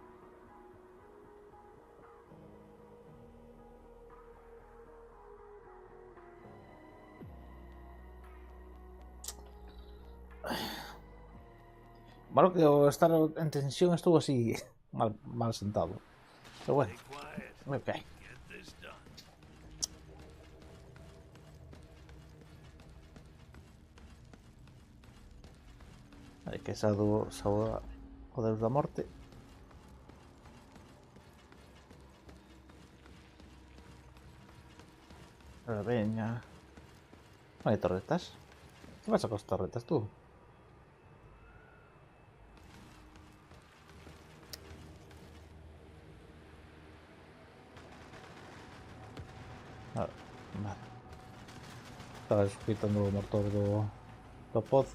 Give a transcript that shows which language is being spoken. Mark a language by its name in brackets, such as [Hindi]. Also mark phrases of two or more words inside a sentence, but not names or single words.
[Spanish] Malo que estar en tensión estuvo así mal sentado. Pero bueno, [English] Stay quiet. [Spanish] me cae. [English] Get this done. [Galician] Hai que saudar o Deus da Morte. Pero veña. Non hai torretas. [Spanish] ¿Qué pasa con las torretas tú? Ah, vale. [Galician] Estaba quitando o motor do pozo.